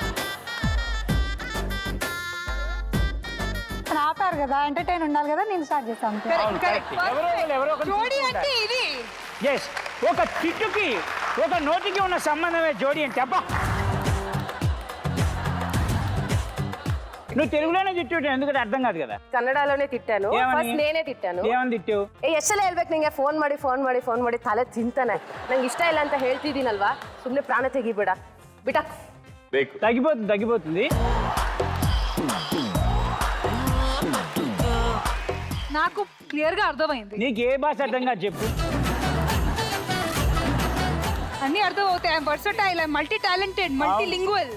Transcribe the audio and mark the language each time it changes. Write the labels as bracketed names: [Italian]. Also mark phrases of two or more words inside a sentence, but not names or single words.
[Telugu] ఆపారు కదా, ఎంటర్టైన్ ఉండాలి కదా, నేను స్టార్ట్ చేస్తాను. జోడీ అంటే ఇది. ఎస్, ఒక తిట్టుకి ఒక నోటికి ఉన్న సంబంధమే జోడీ అంటే. అబ్బా, నువ్వు తెలుగులోనే తిట్టు, ఎందుకంటే అర్థం కాదు కదా. కన్నడలోనే తిట్టాను. ఏమని? ఫస్ట్ నేనే తిట్టాను. ఏమని తిట్టావు? [Kannada] ಎಷ್ಟೆಲ್ಲ ಹೇಳ್ಬೇಕು ನಿಂಗೆ, ಫೋನ್ ಮಾಡಿ ತಲೆ ತಿಂತಾನೆ. ನಂಗೆ ಇಷ್ಟ ಇಲ್ಲ ಅಂತ ಹೇಳ್ತಿದ್ದೀನಲ್ವಾ, ಸುಮ್ಮನೆ ಪ್ರಾಣ ತೆಗಿಬೇಡ ಬಿಟ. [Telugu] తగ్గిపోతుంది. నాకు క్లియర్ గా అర్థమైంది. నీకు ఏ భాష అర్థం కాదు చెప్పు. అన్ని అర్థం అవుతాయి. [English] I'm versatile, I'm multi talented, multi lingual.